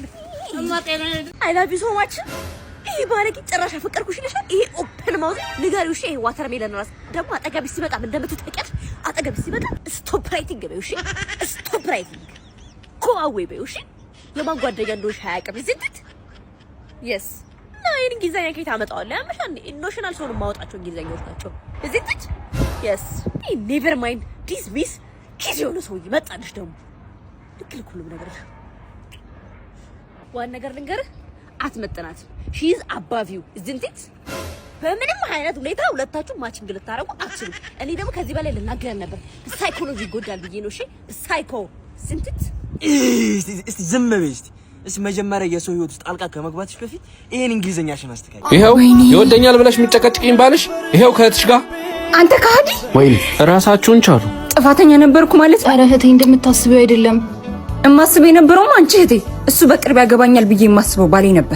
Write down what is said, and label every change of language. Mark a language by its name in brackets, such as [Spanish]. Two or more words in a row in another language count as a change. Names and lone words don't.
[English] I love you so much [Amharic] ይሄ ባለቂ ጭራሽ አፈቀርኩሽ ይልሻል ይሄ [English] open mouth [Amharic] ንገሪው እሺ ይሄ ዋተርሜለን ራስ ደግሞ አጠገብሽ ሲመጣ ምን እንደምትጠቀር አጠገብሽ ሲመጣ [English] stop writing [Amharic] በይው እሺ [English] stop writing [Amharic] ኮአዌ በይው እሺ የማን ጓደኛ እንደሆንሽ አያውቅም [English] isn't yes nine [Amharic] እንግሊዘኛ ከየት አመጣዋለሁ ያምሻ ኢሞሽናል ሰው ነው የማወጣቸው እንግሊዘኛዎች ናቸው [English] isn't yes never mind dismiss kiss [Amharic] የሆነ ሰው ይመጣልሽ ደግሞ ልክል ሁሉም ነገር ዋን ነገር ልንገርህ አትመጥናት [English] she is above you isn't it [Amharic] በምንም አይነት ሁኔታ ሁለታችሁ ማቺንግ ልታረጉ አትችሉም እኔ ደግሞ ከዚህ በላይ ልናገር ነበር ሳይኮሎጂ ይጎዳል ብዬ ነው እሺ [English] psycho isn't it [Amharic] እስቲ ዝም በይ እስቲ መጀመሪያ የሰው ህይወት ውስጥ ጣልቃ ከመግባትሽ በፊት ይሄን እንግሊዘኛሽን አስተካክል ይሄው ይወደኛል ብለሽ የሚጨቀጭቅኝ ባልሽ ይሄው ከእህትሽ ጋር አንተ ካዲ ወይኔ ራሳችሁን ቻሉ ጥፋተኛ ነበርኩ ማለት ኧረ እህቴ እንደምታስበው አይደለም እማስበው የነበረውም አንቺ እህቴ እሱ በቅርብ ያገባኛል ብዬ የማስበው ባሌ ነበር